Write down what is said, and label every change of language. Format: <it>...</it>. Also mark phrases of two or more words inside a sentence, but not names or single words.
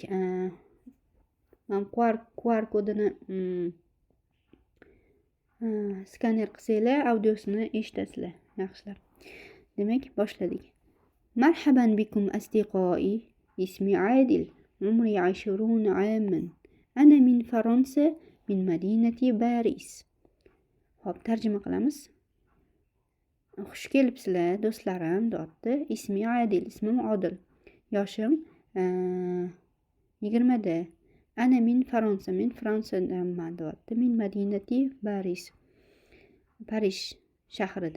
<uz>Men QR kodini skaner qilsanglar, audiosini eshitasizlar. Yaxshilab. Demak, boshladik.</uz> <ar>مرحبا بكم أصدقائي. اسمي Adil. عمري 20 عاما. أنا من Fransa، من مدينة Paris.</ar> <uz>Xo'p, tarjima qilamiz. Xush kelibsizlar, do'stlarim, deyapti. Ismi Adil, ismim Odil. Yoshim 20da.</uz> <ar>Ana min Fransa,</ar> <uz>men Fransiyadanman deyapti.</uz> <ar>من مدينة Paris.</ar> <uz>Parij shahrida.</uz>